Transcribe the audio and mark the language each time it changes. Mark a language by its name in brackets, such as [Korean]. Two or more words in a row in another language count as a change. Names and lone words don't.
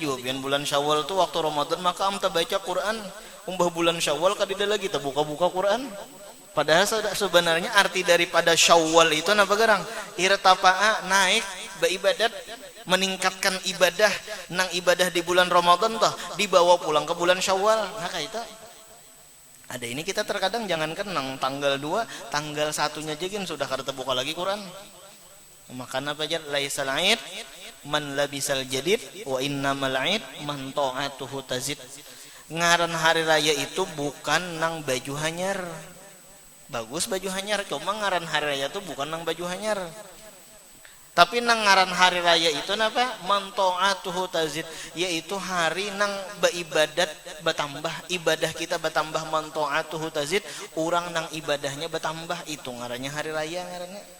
[Banjar] juga kan bulan Syawal tuh waktu Ramadan maka amta baca Quran umbah bulan Syawal kadida lagi tak buka Quran padahal sebenarnya arti daripada Syawal itu apa garang irtafa'a naik beribadat meningkatkan ibadah nang ibadah di bulan Ramadan toh dibawa pulang ke bulan Syawal nah kayak itu ada ini kita terkadang jangankan nang tanggal 2 tanggal 1-nya jegin sudah kada terbuka lagi Quran makanya apa aja [Arabic] ليس العيد من لبس الجديد و إنما العيد من طاعته تزيد [Banjar] ngaran hari raya itu bukan nang baju hanyar bagus baju hanyar cuma ngaran hari raya itu bukan nang baju hanyar tapi nang ngaran hari raya itu napa [Arabic] من طاعته تزيد [Banjar] yaitu hari nang beribadat bertambah ibadah kita bertambah [Arabic] من طاعته تزيد [Banjar] orang nang ibadahnya bertambah itu ngarannya hari raya ngarannya